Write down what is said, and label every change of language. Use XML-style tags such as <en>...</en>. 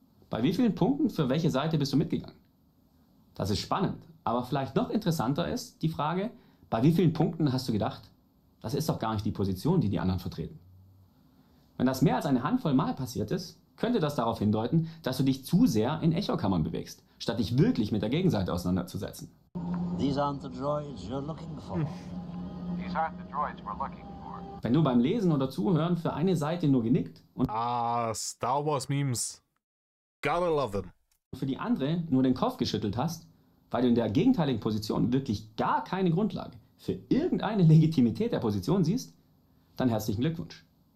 <de>Bei wie vielen Punkten für welche Seite bist du mitgegangen? Das ist spannend, aber vielleicht noch interessanter ist die Frage, bei wie vielen Punkten hast du gedacht, das ist doch gar nicht die Position, die die anderen vertreten. Wenn das mehr als eine Handvoll Mal passiert ist, könnte das darauf hindeuten, dass du dich zu sehr in Echokammern bewegst, statt dich wirklich mit der Gegenseite auseinanderzusetzen.</de> <en>These aren't the droids you're looking for. These aren't the droids we're looking for.</en> <de>Wenn du beim Lesen oder Zuhören für eine Seite nur genickt und</de> <en>Star Wars Memes. Gotta love them.</en> <de>für die andere nur den Kopf geschüttelt hast, weil du in der gegenteiligen Position wirklich gar keine Grundlage für irgendeine Legitimität der Position siehst, dann herzlichen Glückwunsch.</de>